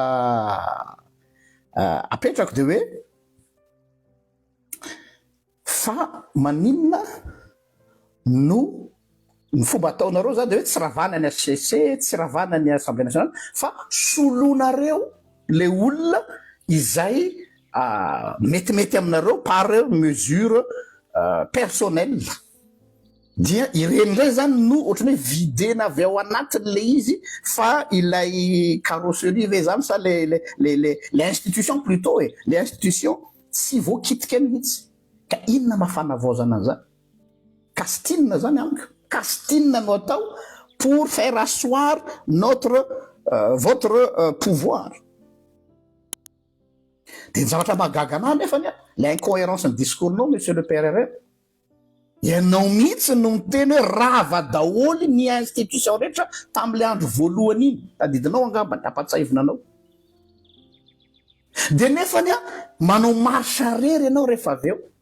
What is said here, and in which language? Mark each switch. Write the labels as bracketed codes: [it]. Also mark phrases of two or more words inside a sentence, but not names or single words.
[mg] apetrako de hoe fa maninona no ny fomba ataonareo zany de hoe tsy ravana ny HCC tsy ravana ny [fr] assemblée nationale [mg] fa solonareo le olona izay metimety aminareo [fr] par mesure [mg] personnelle dia iren'ilay zany no ohatrany hoe videna avy ao anatin'le izy fa ilay carrosserie ve zany sa [fr] les institutions plutôt les institutions [mg] tsy voakitika mihitsy ka inona mafanavozana an'izany castinina zany anka castinina no atao [fr] pour faire asseoir votre pouvoir [mg] de ny zavatra magaga anah nefany l'incohérence ny discours-nao [fr] monsieur le PRR [mg] ianao mihitsy no miteny hoe rava daholy ny institution rehetra tam'le andro voalohany iny tadidinao angamba tapatsahivina anao de nefany manao [fr] marche arrière [mg] ianao rehefa avy eo